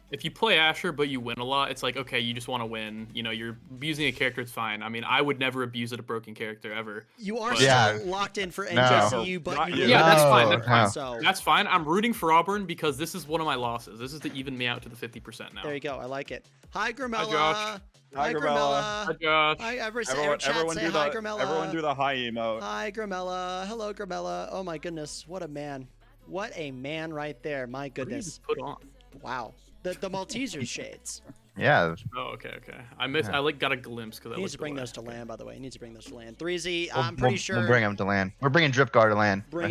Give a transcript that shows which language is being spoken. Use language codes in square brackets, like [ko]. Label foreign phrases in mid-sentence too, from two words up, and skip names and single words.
[en] If you play Asher but you win a lot, it's like, okay, you just want to win. You know, you're abusing a character, it's fine. I mean, I would never abuse a broken character ever. You are But- still Yeah. locked in for No. NJCU, but Not you you. do Yeah, that's No, fine. That's fine. no. So That's fine. I'm rooting for Auburn because this is one of my losses. This is to even me out to the 50% now. there you go. I like it. Hi, Gramella. Josh. Hi, Gramella. Hi, Josh. Hi, Everyone, chat, everyone say do hi, the Gramella. everyone do the hi emote. Hi, Gramella. Hello, Gramella. Oh my goodness, what a man! What a man right there. My What did you goodness. just put on? Wow. The Malteser shades. Yeah, Oh, okay. I like got a glimpse because I He needs to bring those to land, by the way. He needs to bring those to land. 3Z, I'm pretty sure. we'll bring them to land. We're bringing Drip Guard to land. Bring